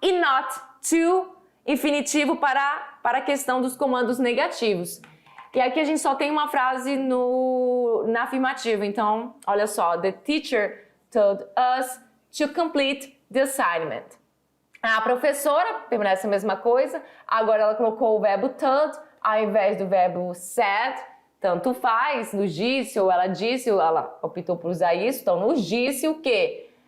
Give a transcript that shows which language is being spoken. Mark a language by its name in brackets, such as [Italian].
[Portuguese] E not to infinitivo para a questão dos comandos negativos. E aqui a gente só tem uma frase na afirmativa. Então, olha só. [English] The teacher told us to complete the assignment. [Portuguese] A professora permanece a mesma coisa. Agora ela colocou o verbo told ao invés do verbo said. Tanto faz. Nos disse ou ela disse, ou ela optou por usar isso. Então, nos disse o quê?